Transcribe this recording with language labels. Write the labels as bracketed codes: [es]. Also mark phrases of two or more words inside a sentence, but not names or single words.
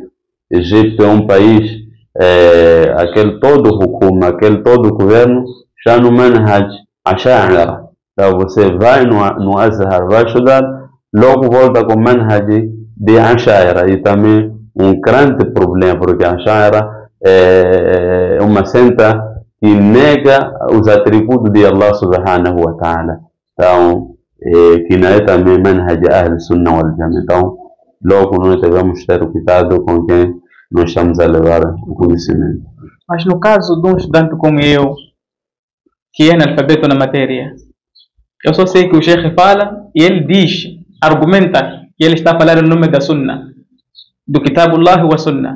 [pt] Egito é um país, aquele todo hukuma, aquele todo governo, já no [ar] منهج الأشاعرة. [pt] Então você vai no Azhar, vai estudar, logo volta com manhaj de asha'ira. E também um grande problema, porque asha'ira é uma senta que nega os atributos de [ar] الله سبحانه وتعالى. [pt] Então, que não é também [ar] منهج أهل السنة والجماعة. [pt] Então, logo nós devemos ter cuidado com quem nós estamos a levar o conhecimento. Mas no caso de um estudante como eu, que é analfabeto na matéria, eu só sei que o Sheikh fala e ele diz, argumenta que ele está a falar em nome da Sunnah, do [ar] كتاب الله وسنة.